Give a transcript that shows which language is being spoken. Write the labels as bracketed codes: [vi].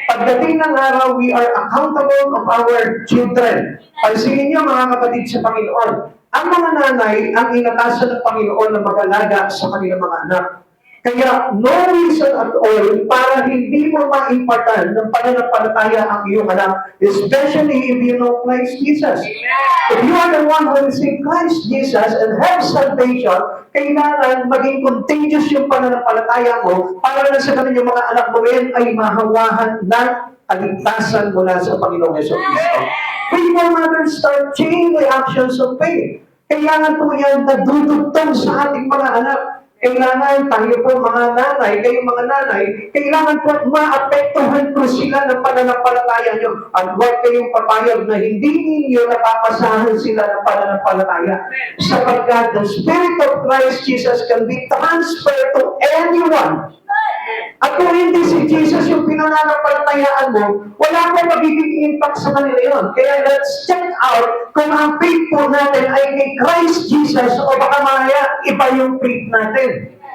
[tl] Pagdating ng araw, [en] we are accountable of our children. [tl] Pansinin niyo mga kapatid sa Panginoon, ang mga nanay ang inatasan ng Panginoon na mag-alaga sa kanilang mga anak. Kaya [en] no reason at all [tl] para hindi mo maimpatan ng pananampalataya ang iyong anak, [en] especially if you know Christ Jesus. If you are the one who receive Christ Jesus and have salvation, [tl] kailangan maging contagious yung pananampalataya mo para na sa kanilang mga anak mo rin ay mahawahan ng kaligtasan mula sa Panginoong Yeso Cristo. [en] Faithful mothers start chain reactions of faith. [tl] Kailangan po yan nadudugtong sa ating mga anak. Kailangan tayo po mga nanay, kayong mga nanay, kailangan po maapektuhan po sila ng pananampalataya nyo. At huwag kayong papayag na hindi ninyo napapasahan sila ng pananampalataya. [en] Sapagkat the Spirit of Christ Jesus can be transferred to anyone. [tl] At kung hindi si Jesus yung pinananampalatayaan mo, wala po magiging impact sa kanila yun. Kaya [en] let's check out [tl] kung ang faith po natin ay kay Christ Jesus o baka mamaya iba yung faith natin.